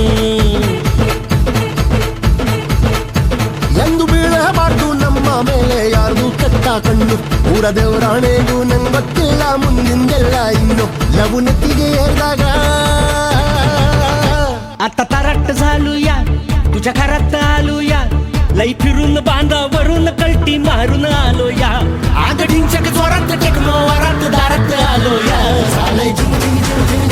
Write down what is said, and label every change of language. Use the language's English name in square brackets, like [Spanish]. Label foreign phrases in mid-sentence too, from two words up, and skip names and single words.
[Kannada] ಎಂದು ಬೀಳಬಾರ್ದು ನಮ್ಮ ಮೇಲೆ ಯಾರ್ದು ಕೆಟ್ಟ ಕಣ್ಣು ಊರ ದೇವರಾಣೆಗೂ ನಂಗೆ ಗೊತ್ತಿಲ್ಲ ಮುಂದಿಂದೆಲ್ಲ ಇನ್ನು ಲವು ನೆತ್ತಿಗೆ ಏರಿದಾಗ [Marathi] आता तारट झालूया तुझ्या घरात आलूया लई फिरून बांधावरून कल्टी मारून आलो या आग ढिंचक जोरात टेक्नो वरात दारात आलो या झालंय झिंग झिंग झिंग